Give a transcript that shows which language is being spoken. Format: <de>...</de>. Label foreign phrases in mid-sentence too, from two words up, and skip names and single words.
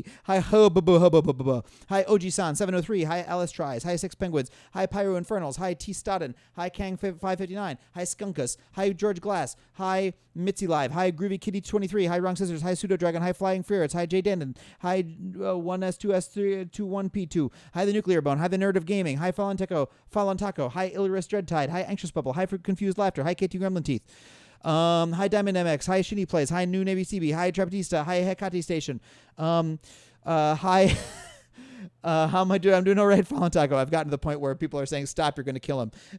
<en>Hi Ho. Hi OG-san 703. Hi Alice Tries. Hi Six Penguins. Hi Pyro Infernals. Hi T Stodden. Hi Kang 559. Hi Skunkus. Hi George Glass. Hi Mitzi Live. Hi Groovy Kitty 23. Hi Wrong Scissors. Hi Pseudo Dragon. Hi Flying Ferrets. Hi Jay Denden. Hi 1S2S3 21P2. Hi The Nuclear Bone. Hi The Nerd of Gaming. Hi Fallen Taco. Hi Illyris Dreadtide. Hi Anxious Bubble. Hi Confused Laughter. Hi KT Gremlin Teeth. Hi Diamond MX. Hi Shitty Plays. Hi New Navy CB. Hi Traptista. Hi Hecate Station. Hi. How am I doing? I'm doing all right, Fallen Taco. I've gotten to the point where people are saying, stop, you're going to kill him.</en>